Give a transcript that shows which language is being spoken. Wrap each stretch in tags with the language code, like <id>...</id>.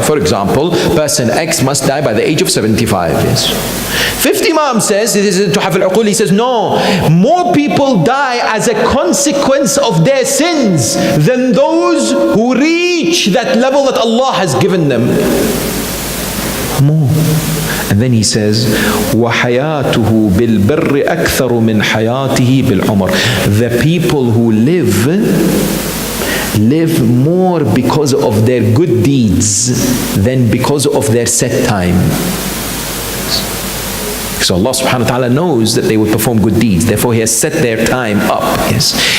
<en>For example, person X must die by the age of 75 years. Fifth Imam says, it is to have al-uqul, he says, no, more people die as a consequence of their sins than those who reach that level that Allah has given them. More. And then he says,</en> <ar>وَحَيَاتُهُ بِالْبِرِّ أَكْثَرُ مِنْ حَيَاتِهِ بِالْعُمْرِ.</ar> <en>The people who live more because of their good deeds than because of their set time. So Allah subhanahu wa ta'ala knows that they will perform good deeds. Therefore He has set their time up. Yes.</en>